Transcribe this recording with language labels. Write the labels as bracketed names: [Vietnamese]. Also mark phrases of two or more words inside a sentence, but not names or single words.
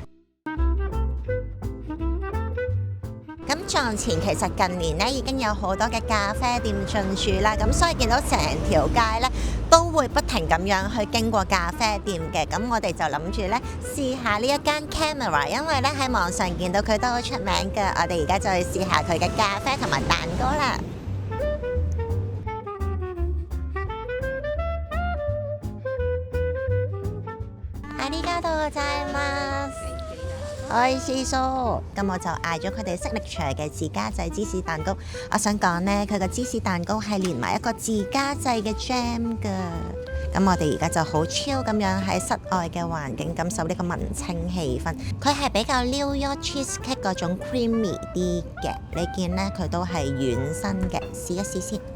[Cantonese] 咁撞前其實近年咧已經有好多嘅咖啡店進駐啦，咁所以見到成條街咧都會不停咁樣去經過咖啡店嘅。咁我哋就諗住咧試下呢一間 Camera， 因為咧喺網上見到佢都好出名嘅。我哋而家就去試下佢嘅咖啡同埋蛋糕啦。 [Japanese] ありがとうございます。 [Cantonese] 愛師叔，咁我就嗌咗佢哋識力場嘅自家製芝士蛋糕。我想講呢，佢個芝士蛋糕係連埋一個自家製嘅 jam 㗎。咁我哋而家就好 chill 咁樣喺室外嘅環境感受呢個文青氣氛。佢係比較 [English] New York cheesecake [Cantonese] 嗰種 creamy 啲嘅，你見呢，佢都係軟身嘅，試一試先。